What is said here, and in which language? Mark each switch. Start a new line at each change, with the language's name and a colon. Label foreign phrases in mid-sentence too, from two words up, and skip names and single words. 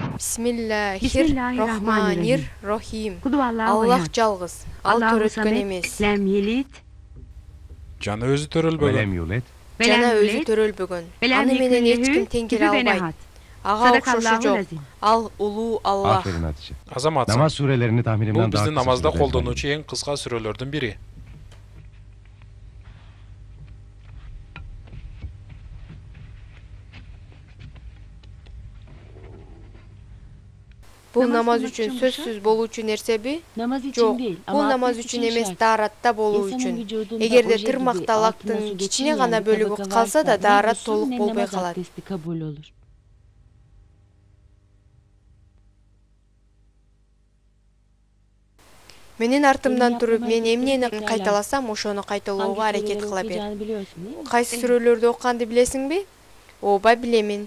Arabic: بسم الله الرحمن الرحيم.
Kyrgyz: Allah жалгыз. Ал төрөткөн эмес.
Arabic: لم يلد.
Kyrgyz: Жана өзү төрөлбөгөн.
Arabic: ولم يولد.
Kyrgyz: Жана өзү төрөлбөгөн. Аны менен эч ким тең келе албайт. Ага окшошу жок. Ал улуу Аллах.
Turkish: Aferin Hatice.
Kyrgyz: Азаматсың.
Turkish: Namaz surelerini tahminimden
Kyrgyz: Бул
Turkish: daha
Kyrgyz: биздин
Turkish: kısa
Kyrgyz: намазда
Turkish: sürede
Kyrgyz: колдонуучу эң кыска сүрөлөрдүн бири. Бул намаз үчүн сөзсүз болуучу нерсеби?
Turkish: Namaz için
Kyrgyz: Жок.
Turkish: değil
Kyrgyz: Бул
Turkish: ama
Kyrgyz: намаз
Turkish: abdest
Kyrgyz: үчүн
Turkish: için
Kyrgyz: эмес,
Turkish: şart.
Kyrgyz: тааратта болуу
Turkish: İnsanın
Kyrgyz: үчүн.
Turkish: vücudunda
Kyrgyz: Эгерде
Turkish: oje gibi
Kyrgyz: тырмакта
Turkish: altına
Kyrgyz: лактын
Turkish: su
Kyrgyz: кичине
Turkish: geçirmeyen
Kyrgyz: гана
Turkish: bir
Kyrgyz: бөлүгү
Turkish: tabaka
Kyrgyz: калса
Turkish: varsa
Kyrgyz: да
Turkish: ne
Kyrgyz: таарат
Turkish: gusül
Kyrgyz: толук
Turkish: ne
Kyrgyz: болбой
Turkish: namaz
Kyrgyz: калат.
Turkish: abdesti kabul olur.
Kyrgyz: Менин артымдан
Turkish: Senin
Kyrgyz: туруп,
Turkish: yaptığın
Kyrgyz: мен
Turkish: hareketleri
Kyrgyz: эмнени
Turkish: tekrarla.
Kyrgyz: кайталасам, ошону кайталоого
Turkish: Hangi
Kyrgyz: аракет
Turkish: sureleri
Kyrgyz: кыла бер.
Turkish: okuyacağını biliyorsun değil mi?
Kyrgyz: Кайсы сүрөлөрдү окуганды билесиңби? Ооба, билемин.